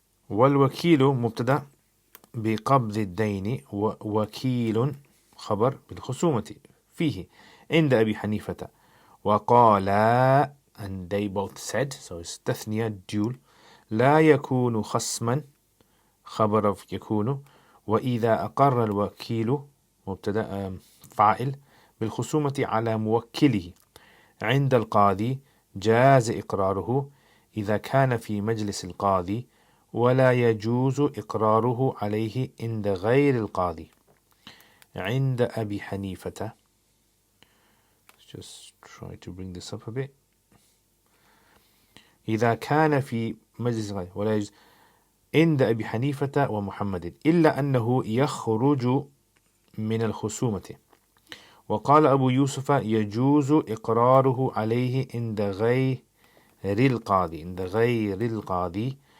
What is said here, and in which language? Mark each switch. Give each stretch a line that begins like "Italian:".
Arabic: والوكيل مبتدأ بقبض الدين ووكيل خبر بالخصومة فيه عند أبي حنيفة. وقال,
English: and they both said, so it's تثنية dual,
Arabic: لا يكون خصما خبر
English: of
Arabic: يكون. وإذا أقر الوكيل مبتدأ فاعل بالخصومة على موكله عند القاضي جاز إقراره إذا كان في مجلس القاضي ولا يجوز إقراره عليه عند غير القاضي. عند أبي حنيفة,
English: just try to bring this up a bit.
Arabic: إذا كان في مجلس القاضي ولا يجوز عند أبي حنيفة ومحمد إلا أنه يخرج من الخصومة. وقال أبو يوسف يجوز إقراره عليه عند غير القاضي عند غير القاضي.